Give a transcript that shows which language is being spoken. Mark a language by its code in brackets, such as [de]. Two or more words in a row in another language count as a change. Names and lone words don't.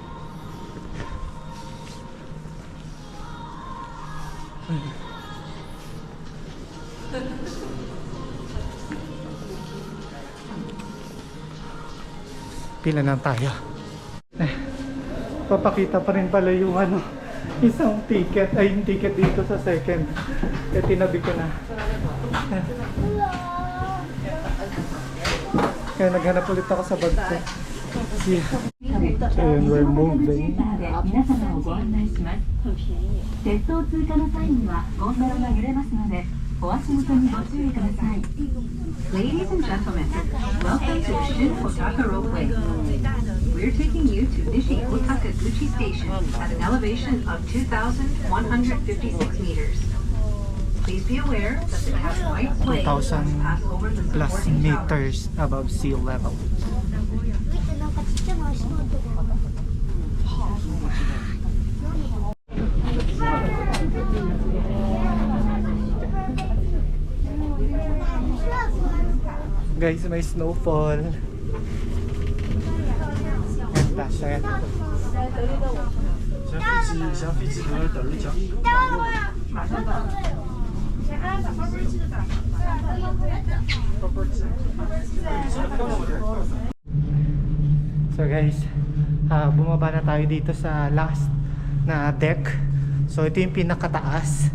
[tl] Pila na tayo. Papakita pa rin pala yung isang ticket, ay yung ticket dito sa second. Kaya tinabi ko na. Kaya naghanap ulit ako sa bag ko. [en] And we're moving. [ja] 皆様をご案内します。鉄道通過の際にはゴンドラが揺れますので、お足元にご注意ください。 [en] Ladies and gentlemen, welcome to Shin Otaka Roadway. We're taking you to Nishi Otakaguchi Station at an elevation of 2,156 meters. Please be aware that the cast white plane must 2,000 pass over the plus supporting towers. meters above sea level. [tl] Guys, may snowfall. Ganda siya. 小飞机和等着讲。 So guys, bumaba na tayo dito sa last na deck. So ito yung pinakataas.